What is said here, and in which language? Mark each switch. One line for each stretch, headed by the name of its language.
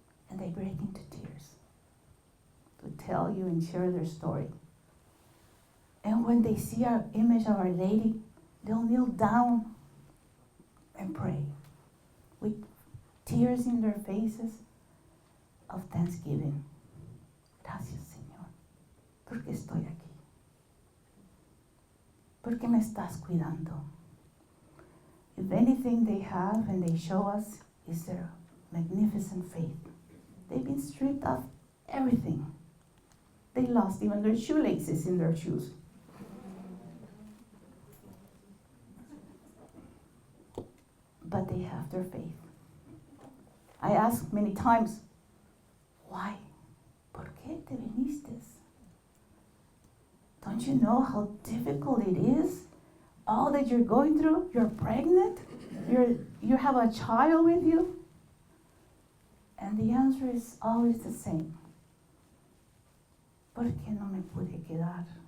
English: And they break into tears to tell you and share their story. And when they see our image of Our Lady, they'll kneel down and pray with tears in their faces of thanksgiving.
Spanish: Gracias, Señor, porque estoy aquí. Porque me estás cuidando.
English: If anything they have and they show us is their magnificent faith. They've been stripped of everything. They lost even their shoelaces in their shoes. But they have their faith. I ask many times, why?
Spanish: ¿Por qué te viniste?
English: Don't you know how difficult it is? All that you're going through, you're pregnant, you have a child with you. And the answer is always the same.
Spanish: ¿Por qué no me pude quedar?